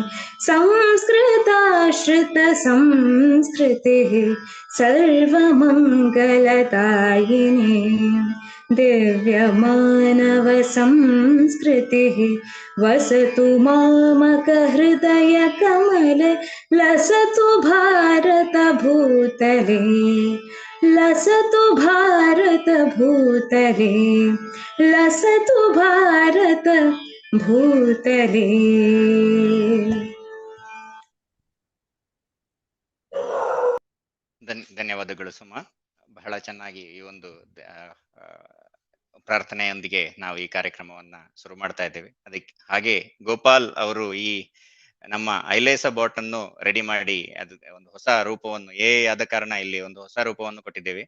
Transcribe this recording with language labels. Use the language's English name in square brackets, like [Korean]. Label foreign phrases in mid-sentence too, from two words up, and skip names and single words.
[Sanskrit] संस्कृताश्रितसंस्कृतिः सर्वमङ्गलदायिनी दिव्यमानव संस्कृतिः वसतु मामकहृदय कमले लसतु भारत भूतले। लसतु भारत भूतले, लसतु भारत भूतले. [Kannada] ಧನ್ಯವಾದಗಳು ಸುಮಾ. ಬಹಳ ಚೆನ್ನಾಗಿ ಈ ಒಂದು ಪ್ರಾರ್ಥನೆಯೊಂದಿಗೆ ನಾವು ಈ ಕಾರ್ಯಕ್ರಮವನ್ನ ಶುರು ಮಾಡ್ತಾ ಇದ್ದೇವೆ. ಅದಕ್ಕೆ ಹಾಗೆ ಗೋಪಾಲ್ ಅವರು ಈ ನಮ್ಮ ಐಲೇಸ ಬಾಟ್ ಅನ್ನು ರೆಡಿ ಮಾಡಿ ಅದು ಒಂದು ಹೊಸ ರೂಪವನ್ನು ಆದ ಕಾರಣ ಇಲ್ಲಿ ಒಂದು ಹೊಸ ರೂಪವನ್ನು ಕೊಟ್ಟಿದ್ದೇವೆ.